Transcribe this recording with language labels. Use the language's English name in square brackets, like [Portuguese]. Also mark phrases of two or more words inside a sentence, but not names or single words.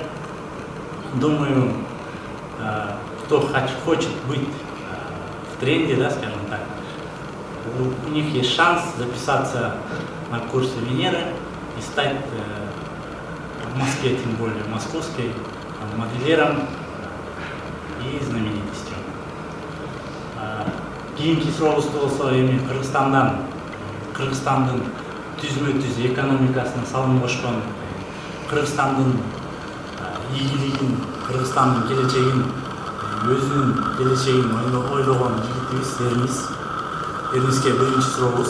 [Russian] Думаю, кто хочет быть в тренде, да, скажем так, у них есть шанс записаться на курсы Венеры и стать в Москве, тем более московской, модельером и знаменитостью. [Kyrgyz] Кейинки суроолу болсо эми Кыргызстандын түзмө-түз экономикасына салым кошкон, Кыргызстандын ийгилигин, Кыргызстандын келечегин, өзүнүн келечегин ойлогон жигитибиз Эрниске биринчи сурообуз.